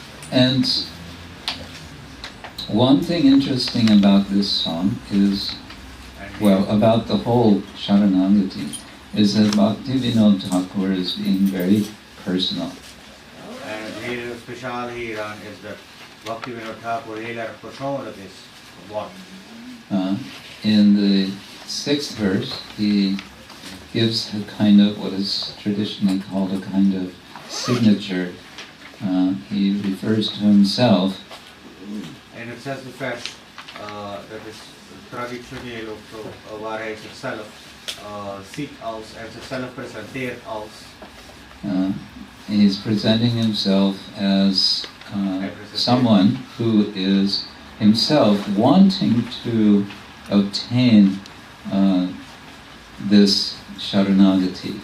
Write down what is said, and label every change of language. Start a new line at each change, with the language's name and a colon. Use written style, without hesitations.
English: And one thing interesting about this song is, well, about the whole Saranagati, is that Bhaktivinoda Thakur is being very personal.
Dutch: En het hele speciale hieraan is dat Bhaktivinoda Thakur heel erg persoonlijk is geworden.
English: In the 6th verse, he gives a kind of what is traditionally called a kind of signature. He refers to himself.
Dutch: In het 6e vers, dat is traditioneel ook zo, waar hij zichzelf ziet als en zichzelf presenteert als.
English: He's presenting himself as someone who is himself wanting to obtain this Saranagati.